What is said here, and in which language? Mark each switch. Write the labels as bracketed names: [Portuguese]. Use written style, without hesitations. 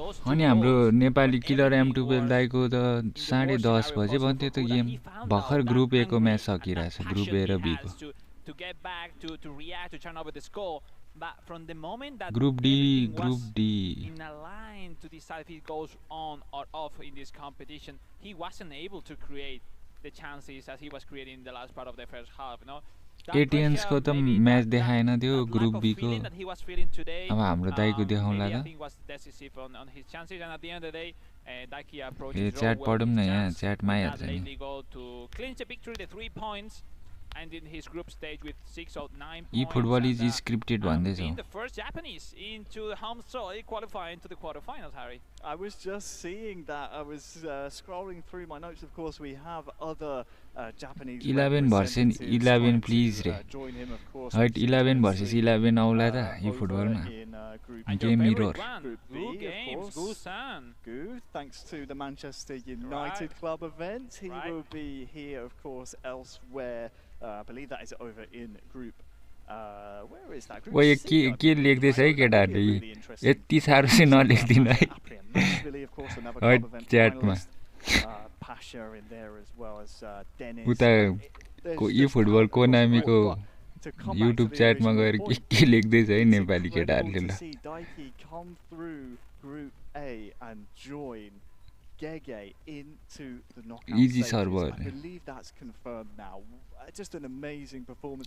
[Nepali] अनि हाम्रो Nepali killer M12 दाइको त 10:30 बजे भन्थ्यो त गेम भर्खर ग्रुप ए को म्याच सकिरहेछ ग्रुप ए र बी को [English] But from the moment that Group D in a line to decide if he goes on or off in this competition, he wasn't able to create the chances as he was creating in the last part of the first half. You know, [Nepali] एटिएन्स को त match देखाएन त्यो group be को अब हाम्रो दाइको देखाउँला त ए chat पढौँ न यहाँ च्याटमा आइहाल्छ नि [English] and in his group stage with 6 or 9 points. eFootball is scripted [Nepali] भन्दै छ. [English] The first Japanese into home soil qualifying to the quarterfinals, Harry. I was just seeing that. I was scrolling through my notes. Of course, we have other Japanese 11 versus 11 please [Nepali] रे. [English] Right 11 versus 11 [Nepali] आउला त [English] eFootball [Nepali] मा. [English] Game mirror. Good games, Gu-san. Gu, thanks to the Manchester United club event. He will be here, of course, elsewhere. I believe that is over in group. Where is that group? [Nepali] Well, के लेख्दै छ है केटाहरुले यति सारो चाहिँ नलेख्दिन है च्याटमा [English] Pasha in there as well as Dennis. [Nepali] उता को eFootball कोनामीको YouTube च्याटमा गएर के लेख्दै छ है नेपाली केटाहरुले ल [English] Dyiki come through group A and join Gege into the knockout easy stages. server. I believe that's confirmed now. Just an amazing performance.